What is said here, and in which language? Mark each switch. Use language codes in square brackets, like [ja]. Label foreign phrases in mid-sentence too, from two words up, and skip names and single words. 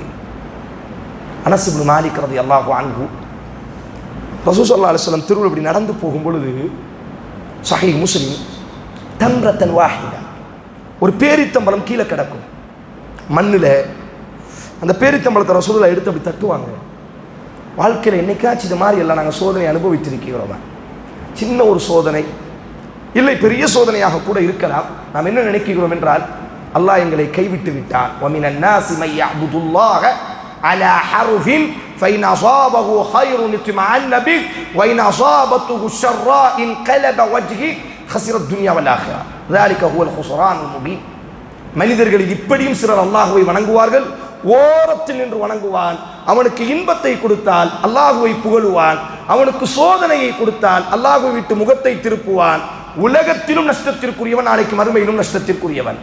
[ta] அனஸ் இப்னு மாலிக் [ar] رضي الله عنه [ta] ரசூல் [ar] صلى الله عليه وسلم [ta] தெருவில் இப்படி நடந்து போகும் பொழுது, ஸஹீஹ் முஸ்லிம், [ar] تمرة واحدة, [ta] ஒரு பேரித்தம்பழம் கீழே கிடக்கும் மண்ணில். அந்த பேரித்தம்பழத்தை ரசூலுல்லாஹ் எடுத்து அப்படி தட்டுவாங்க. வாழ்க்கையில் என்னைக்காச்சும் இது மாதிரி எல்லாம் நாங்கள் சோதனை அனுபவித்திருக்கிறோம். சின்ன ஒரு சோதனை இல்லை, பெரிய சோதனையாக கூட இருக்கலாம். நாம் என்ன நினைக்கிறோம் என்றால், அல்லாஹ் எங்களை கைவிட்டு விட்டான். [ar] وَمِنَ النَّاسِ مَن يَعْبُدُ اللَّهَ عَلَى حَرْفٍ فَإِنْ أَصَابَهُ خَيْرٌ اطْمَأَنَّ بِهِ وَإِنْ أَصَابَتْهُ شَرًّا انقلب وجهه خسر الدنيا والآخرة ذلك هو الخسران المبين. [ta] மனிதர்களில் இப்படியும் சிலர் அல்லாஹுவை வணங்குவார்கள். ஓரத்தில் நின்று வணங்குவான். அவனுக்கு இன்பத்தை கொடுத்தால் அல்லாஹுவை புகழுவான். அவனுக்கு சோதனையை கொடுத்தால் அல்லாஹுவை விட்டு முகத்தை திருப்புவான். உலகத்திலும் நஷ்டத்திற்குரியவன், நாளைக்கு மறுமையிலும் நஷ்டத்திற்குரியவன்.